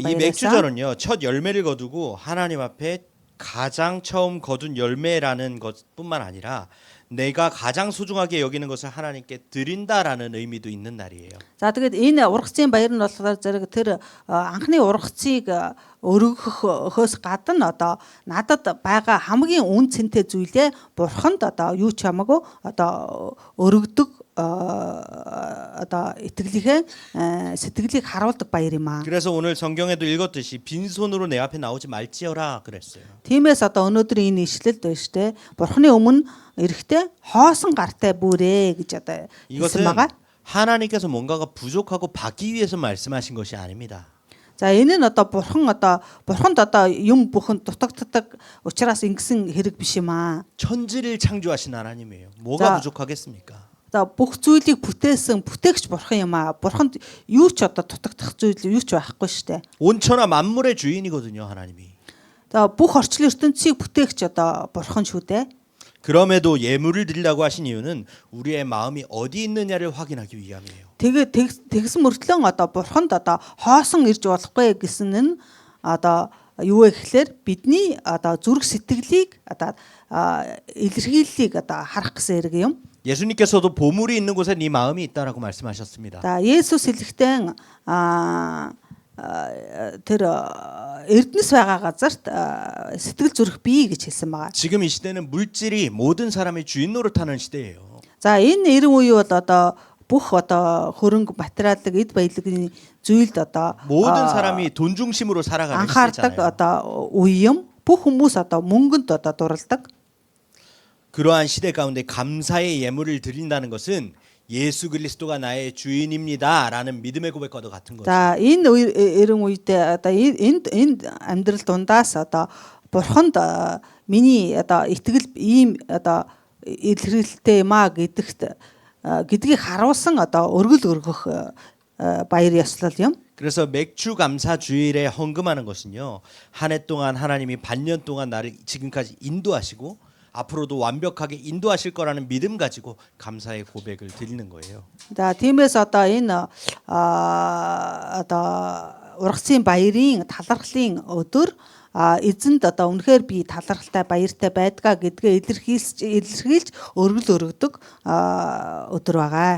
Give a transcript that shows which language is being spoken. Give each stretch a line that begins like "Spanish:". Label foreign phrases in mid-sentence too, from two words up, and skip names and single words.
Korean: 이
Mongolian: баяр байсан.
Korean: 맥주절은요 첫 열매를 거두고 하나님 앞에 가장 처음 거둔 열매라는 것뿐만 아니라 내가 가장 소중하게 여기는 것을 하나님께 드린다라는 의미도 있는 날이에요.
Mongolian: За тэгээд энэ ургацын баяр нь болохоор зэрэг тэр анхны ургацыг өргөхөөс гадна одоо надад байгаа хамгийн үн цэнтэй зүйлээ бурханд одоо юу ч хамаагүй одоо өргөдөг одоо итгэлийнхээ сэтгэлийг харуулдаг баяр юм аа.
Korean: 그래서 오늘 성경에도 읽었듯이 빈손으로 내 앞에 나오지 말지어라 그랬어요.
Mongolian: Тиймээс одоо өнөөдөр энэ ишлэлд байна шүү дээ. Бурханы өмнө эрэхтэй хоосон гартай бүрээ гэж одоо хэлсэн
Korean: 이것은
Mongolian: байгаа.
Korean: 하나님께서 뭔가가 부족하고 받기 위해서 말씀하신 것이 아닙니다.
Mongolian: За энэ нь одоо бурханд одоо юм бүхэн дутагддаг учраас ингэсэн хэрэг биш юм аа.
Korean: 천지를 창조하신 하나님이에요. 뭐가 자. 부족하겠습니까?
Mongolian: За бүх зүйлийг бүтээсэн бүтээгч бурхан юм аа. Бурханд юу ч одоо дутагдах зүйл юу ч байхгүй шүү дээ.
Korean: 온천하 만물의 주인이거든요, 하나님이.
Mongolian: За бүх орчлон ертөнцийг бүтээгч одоо бурхан шүү дээ.
Korean: 그럼에도 예물을 드리려고 하신 이유는 우리의 마음이 어디 있느냐를 확인하기 위함이에요.
Mongolian: Тэгээ тэгсэн мөртлөө одоо бурханд одоо хоосон ирж болохгүй гэсэн нь одоо юу вэ гэхээр бидний одоо зүрх сэтгэлийг одоо илэрхийллийг одоо харах гэсэн хэрэг юм.
Korean: 예수님께서도 보물이 있는 곳에 네 마음이 있다라고 말씀하셨습니다.
Mongolian: За Есүс хэлэхдээ тэр эрдэнэс байгаа газарт сэтгэл зүрх бий гэж хэлсэн байгаа.
Korean: 지금 이 시대는 물질이 모든 사람의 주인 노릇하는 시대예요.
Mongolian: За энэ эрен үе бол одоо бүх одоо хөрөнгө материалын эд баялагын зүйлд одоо
Korean: 모든 사람이 돈 중심으로 살아가는
Mongolian: анхаардаг
Korean: 시대잖아요.
Mongolian: одоо үе юм. Бүх хүмүүс одоо мөнгөнд одоо дурладаг.
Korean: 그러한 시대 가운데 감사의 예물을 드린다는 것은 예수 그리스도가 나의 주인입니다라는 믿음의 고백과도 같은 거죠.
Mongolian: За энэ эрен үедээ одоо энэ амьдрал дундаас одоо бурханд миний одоо итгэл ийм одоо илэрхийлэлтэй юм а гэдгийг харуулсан одоо өргөл өргөх баяр ёслол юм.
Korean: 그래서 맥주 감사 주일에 헌금하는 것은요. 한 해 동안 하나님이 반년 동안 나를 지금까지 인도하시고 앞으로도 완벽하게 인도하실 거라는 믿음 가지고 감사의 고백을 드리는 거예요.
Mongolian: За тиймээс одоо энэ одоо ургацын баярын талархлын өдөр эзэнд одоо үнэхээр би талархалтай баяртай байдгаа гэдгээ илэрхийлж өргөл өргөдөг өдөр байгаа.